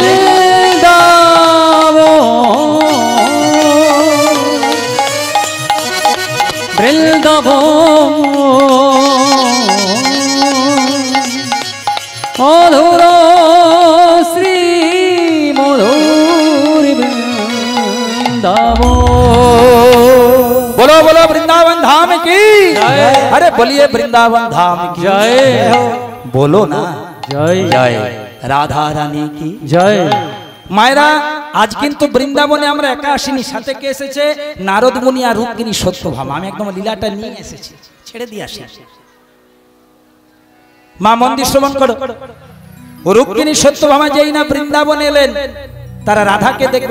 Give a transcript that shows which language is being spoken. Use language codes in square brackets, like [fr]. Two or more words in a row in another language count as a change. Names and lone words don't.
[bn] বৃন্দাবন, মধুর শ্রী মধুর বৃন্দাবন। [hi] बोलो बोलो वृंदावन धाम की जय। अरे बोलिए वृंदावन धाम की जय। बोलो ना [bn] জয় [hi] जय राधा रानी की [bn] জয়। মায়েরা, আজ কিন্তু বৃন্দাবনে আমরা একা আসিনি, সাথে কে এসেছে? নারদ মুনি আর রুক্মিণী সত্যভামা। আমি একদম লীলাটা নিয়ে এসেছি, ছেড়ে দিয়ে আসি। মা মন্দির শ্রবণ করো। রুক্মিণী সত্যভামা যেই না বৃন্দাবনে এলেন, তারা রাধাকে দেখবে।